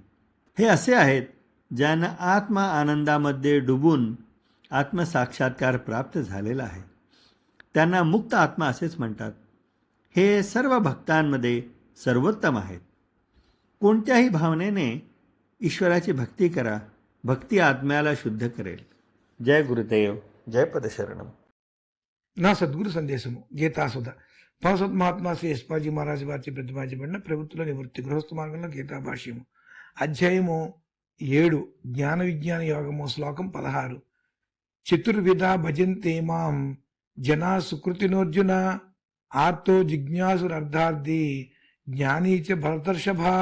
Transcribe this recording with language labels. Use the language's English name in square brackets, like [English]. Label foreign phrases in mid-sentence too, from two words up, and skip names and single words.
[Marathi] हे असे आहेत ज्यांना आत्म आनंदामध्ये डुबून आत्मसाक्षात्कार प्राप्त झालेला आहे. त्यांना मुक्त आत्मा असेच म्हणतात. हे सर्व भक्तांमध्ये सर्वोत्तम आहेत. कोणत्याही भावनेने ईश्वराची भक्ती करा. भक्ती आत्म्याला शुद्ध करेल. जय गुरुदेव. जय పదశరణం. [Telugu] నా సద్గురు సందేశము గీతాసుధ భగవత్ మహాత్మా శ్రీ యశ్వాజీ మహారాజు వారి ప్రతిపాదించబడిన ప్రభుత్వ నివృత్తి గృహస్థ మార్గంలో గీతా భాష్యము అధ్యాయము 7 జ్ఞాన విజ్ఞాన యోగము శ్లోకం 16. [Sanskrit] చతుర్విధ భజంతే మాం జనా సుకృతినోర్జున ఆర్తో జిజ్ఞాసురర్థార్థి జ్ఞానీ చ భరతర్షభ.